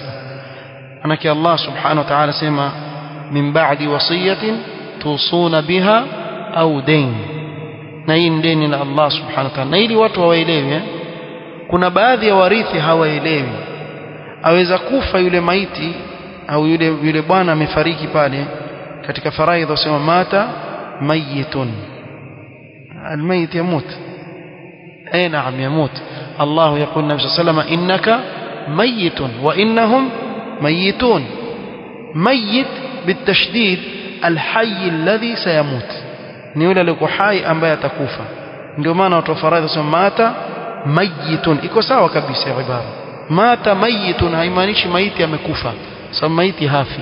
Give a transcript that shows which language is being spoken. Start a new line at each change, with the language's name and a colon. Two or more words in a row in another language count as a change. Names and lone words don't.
Swahili: Anaki Allah
Arabic: سبحانه وتعالى
Swahili: sema
Arabic: من بعد وصية يوصى بها أو دين,
Swahili: na hii ni deni la Allah
Arabic: سبحانه وتعالى.
Swahili: Na ili watu hawaelewi, kuna baadhi ya warithi hawaelewi. Aweza kufa yule maiti au yule bwana amefariki pale, katika faraidha wasema
Arabic: مات ميت، الميت يموت. نعم، يموت. الله يقول النبي صلى الله عليه وسلم إنك ميت وإنهم ميتون. ميت بالتشديد الحي الذي سيموت,
Swahili: ni yule aliyekuwa hai ambaye atakufa. Ndio maana watu wa faraidha wasema
Arabic: مات ميت,
Swahili: iko sawa kabisa ibara.
Arabic: مات ميت
Swahili: haimaanishi maiti amekufa, sababu maiti hafi.